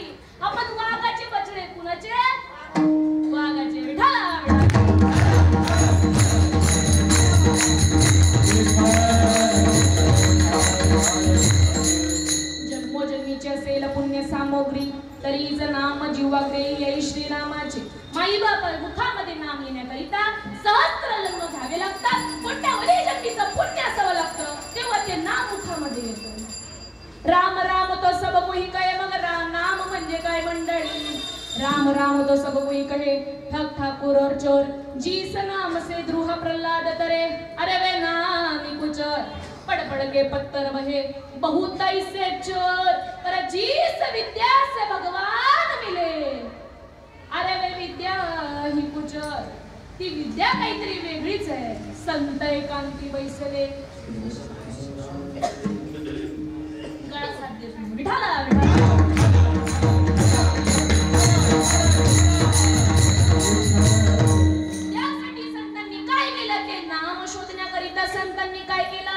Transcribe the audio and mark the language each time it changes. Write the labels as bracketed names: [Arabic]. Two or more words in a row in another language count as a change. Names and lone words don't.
[Marathi] आपण वाघाचे बछडे, कुणाचे? वाघाचे. विठाला जन्मोजन्मीची असेल पुण्य सामग्री, तरी ज नाम जीवाग्रे येई श्रीरामाचे. माई बाप मुखामध्ये नाम येण्याकरिता सहस्त्र जन्म घ्यावे लागतात, कोट्यावधी जन्मीचं पुण्य असावं लागतं, तेव्हा ते नाम मुखामध्ये येतं. [Hindi] राम राम तो सब कोई कहे, [Marathi] मग नाम म्हणजे काय मंडळी? [Hindi] राम राम तो सब कोई कहे, ठग ठाकुर और चोर, जिस नाम से द्रुह प्रहलाद तरे, अरे वे नामी कुचर, पड़ पड़ के पत्थर बहे, बहुत ऐसे चोर, पर जिस विद्या से भगवान मिले, अरे वे विद्या ही कुचर, [Marathi] ती विद्या काहीतरी वेगळीच आहे. संत एकांती बैसले, गळा साथ देत नाही. विठाला विठाला संतांनी काय केलं?